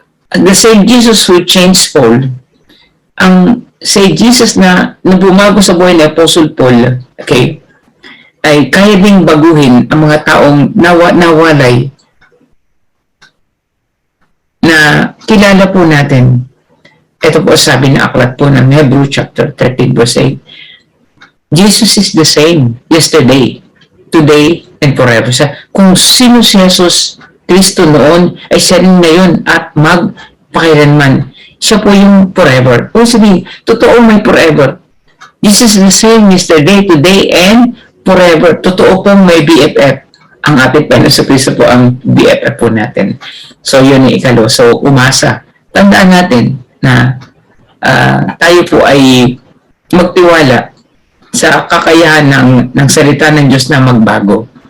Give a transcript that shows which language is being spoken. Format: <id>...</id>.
<en>The same Jesus who changed Paul,</en> <tl>ang say Jesus na bumago sa buhay ni Apostle Paul, okay, ay kaya ding baguhin ang mga taong nawalay na kilala po natin. Ito po sabi na aklat po ng Hebrew chapter 13 verse 8.</tl> <en>Jesus is the same yesterday, today, and forever.</en> <tl>Kung sino si Jesus Kristo noon, ay siya rin ngayon at magpakailanman. Siya po yung forever. Kung sabihin, totoo may forever.</tl> <en>Jesus is the same yesterday, today, and forever.</en> <tl>Totoo pong may BFF. Ang ating Panginoon Kristo po ang BFF po natin. So, yun yung ikalo. So, umasa. Tandaan natin na tayo po ay magtiwala sa kakayahan ng salita ng Diyos na magbago.</tl>